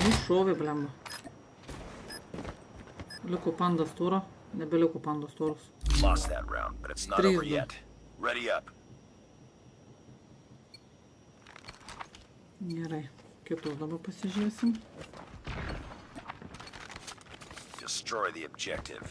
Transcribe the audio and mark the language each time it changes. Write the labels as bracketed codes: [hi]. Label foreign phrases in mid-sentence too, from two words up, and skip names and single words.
[lt] iššovė, blemba. Liko pandas turo, nebeliko pandas turos. [en] Lost that round, but it's not over yet. Ready up. [lt] Gerai, kitus dabar pasižiūrėsim. [en] Destroy the objective.